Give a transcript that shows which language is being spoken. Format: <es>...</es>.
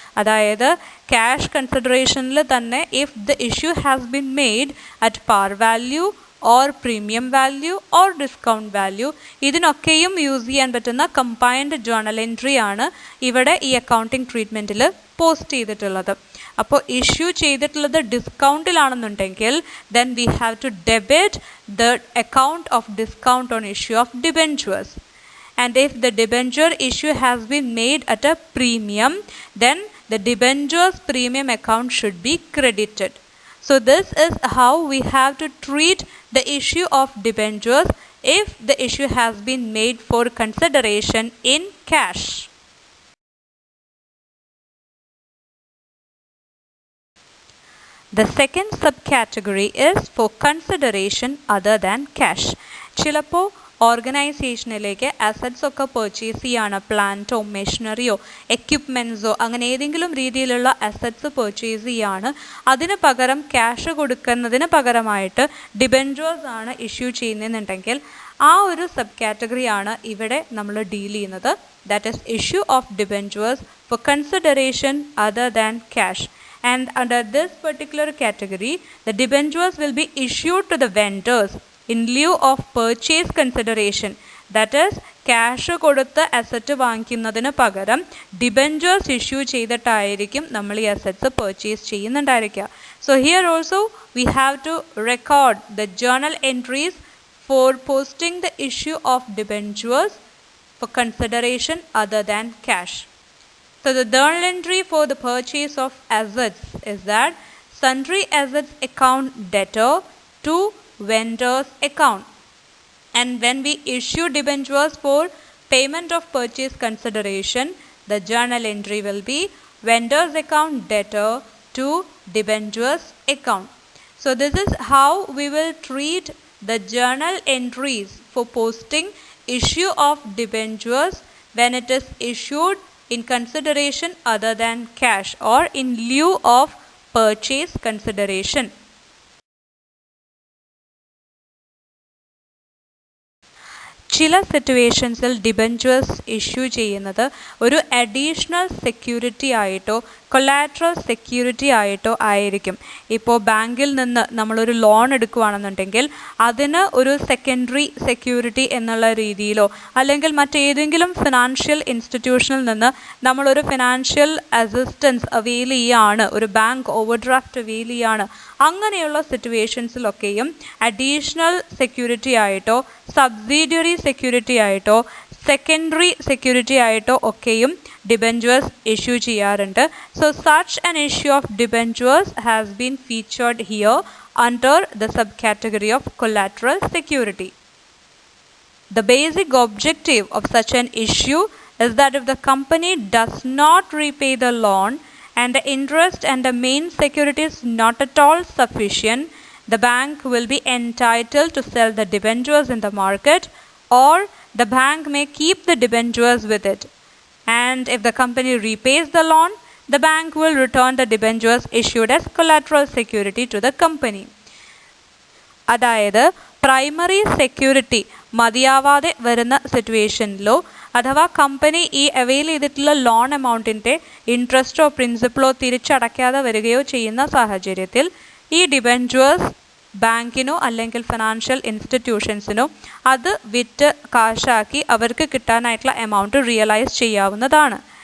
<ml>അതായത് ക്യാഷ് കൺസിഡറേഷനിൽ തന്നെ</ml> <en>if the issue has been made at par value or premium value or discount value,</en> <ml>ഇതിനൊക്കെയും use ചെയ്യാൻ പറ്റുന്ന combined journal entry ആണ് ഇവിടെ ഈ അക്കൗണ്ടിങ് ട്രീറ്റ്മെൻറ്റിൽ പോസ്റ്റ് ചെയ്തിട്ടുള്ളത്. അപ്പോൾ ഇഷ്യൂ ചെയ്തിട്ടുള്ളത് ഡിസ്കൗണ്ടിലാണെന്നുണ്ടെങ്കിൽ</ml> <en>Then we have to debit the account of discount on issue of debentures. And if the debenture issue has been made at a premium, then the debenture's premium account should be credited. So this is how we have to treat the issue of debentures if the issue has been made for consideration in cash. The second subcategory is for consideration other than cash.</en> <ml>ചിലപ്പോൾ ഓർഗനൈസേഷനിലേക്ക് assets ഒക്കെ purchase ചെയ്യാണ്, പ്ലാന്റോ മെഷീനറിയോ എക്യുപ്മെൻറ്റ്സോ അങ്ങനെ ഏതെങ്കിലും രീതിയിലുള്ള assets purchase ചെയ്യാണ്. അതിന് പകരം cash കൊടുക്കുന്നതിന് പകരമായിട്ട് ഡിബെഞ്ചേഴ്സ് ആണ് ഇഷ്യൂ ചെയ്യുന്നതെന്നുണ്ടെങ്കിൽ ആ ഒരു സബ് കാറ്റഗറിയാണ് ഇവിടെ നമ്മൾ ഡീൽ ചെയ്യുന്നത്.</ml> <en>That is issue of debentures for consideration other than cash. And under this particular category, the debentures will be issued to the vendors in lieu of purchase consideration.</en> <ml>That is, cash കൊടുത്ത് asset വാങ്ങിക്കുന്നതിന് പകരം debentures issue ചെയ്തിട്ടായിരിക്കും നമ്മൾ ഈ assets purchase ചെയ്യുന്നുണ്ടായിരിക്കുക.</ml> <en>So here also we have to record the journal entries for posting the issue of debentures for consideration other than cash. So the journal entry for the purchase of assets is that sundry assets account debtor to vendor's account. And when we issue debentures for payment of purchase consideration, the journal entry will be vendor's account debtor to debentures account. So this is how we will treat the journal entries for posting issue of debentures when it is issued in consideration other than cash or in lieu of purchase consideration.</en> <ml>ചില സിറ്റുവേഷൻസിൽ debentures issue ചെയ്യുന്നത് ഒരു additional security ആയിട്ടോ collateral security ആയിട്ടോ ആയിരിക്കും. ഇപ്പോൾ ബാങ്കിൽ നിന്ന് നമ്മളൊരു ലോൺ എടുക്കുകയാണെന്നുണ്ടെങ്കിൽ അതിന് ഒരു സെക്കൻഡറി സെക്യൂരിറ്റി എന്നുള്ള രീതിയിലോ അല്ലെങ്കിൽ മറ്റേതെങ്കിലും ഫിനാൻഷ്യൽ ഇൻസ്റ്റിറ്റ്യൂഷനിൽ നിന്ന് നമ്മളൊരു ഫിനാൻഷ്യൽ അസിസ്റ്റൻസ് അവെയിൽ ചെയ്യുകയാണ്, ഒരു ബാങ്ക് ഓവർഡ്രാഫ്റ്റ് അവെയിൽ ചെയ്യുകയാണ്, അങ്ങനെയുള്ള സിറ്റുവേഷൻസിലൊക്കെയും അഡീഷണൽ സെക്യൂരിറ്റി ആയിട്ടോ സബ്സിഡിയറി സെക്യൂരിറ്റി ആയിട്ടോ സെക്കൻഡറി സെക്യൂരിറ്റി ആയിട്ടോ ഒക്കെയും debentures issue ചെയ്യാറുണ്ട്.</ml> <en>So such an issue of debentures has been featured here under the subcategory of collateral security. The basic objective of such an issue is that if the company does not repay the loan and the interest and the main security is not at all sufficient, the bank will be entitled to sell the debentures in the market, or the bank may keep the debentures with it. And if the company repays the loan, the bank will return the debentures issued as collateral security to the company.</en> <ml>അതായത് primary security മതിയാവാതെ വരുന്ന സിറ്റുവേഷനിലോ അഥവാ company ഈ avail ചെയ്തിട്ടുള്ള loan എമൗണ്ടിൻ്റെ ഇൻട്രസ്റ്റോ പ്രിൻസിപ്പളോ തിരിച്ചടയ്ക്കാതെ വരികയോ ചെയ്യുന്ന സാഹചര്യത്തിൽ ഈ debentures ബാങ്കിനോ അല്ലെങ്കിൽ ഫിനാൻഷ്യൽ ഇൻസ്റ്റിറ്റ്യൂഷൻസിനോ അത് വിറ്റ് കാശാക്കി അവർക്ക് കിട്ടാനായിട്ടുള്ള എമൗണ്ട് റിയലൈസ് ചെയ്യാവുന്നതാണ്.</ml>